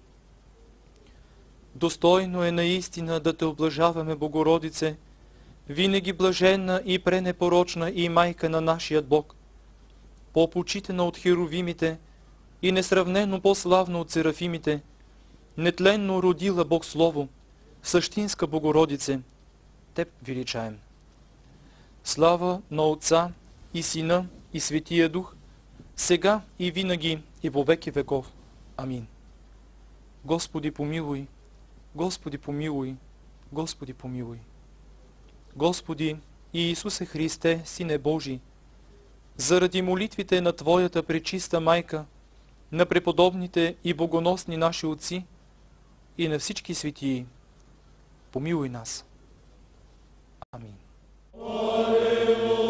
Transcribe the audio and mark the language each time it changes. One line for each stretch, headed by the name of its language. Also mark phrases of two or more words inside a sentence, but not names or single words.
Bulgarian: Достойно е наистина да те облажаваме, Богородице, винаги блаженна и пренепорочна и майка на нашия Бог, по-почитана от херовимите и несравнено по-славна от серафимите, нетленно родила Бог Слово, същинска Богородице, Теб величаем. Слава на Отца и Сина и Светия Дух, сега и винаги и во веки веков. Амин. Господи помилуй, Господи помилуй, Господи помилуй. Господи Иисусе Христе, Сине Божий, заради молитвите на Твоята пречиста майка, на преподобните и богоносни наши отци и на всички светии, помилуй нас. Амин.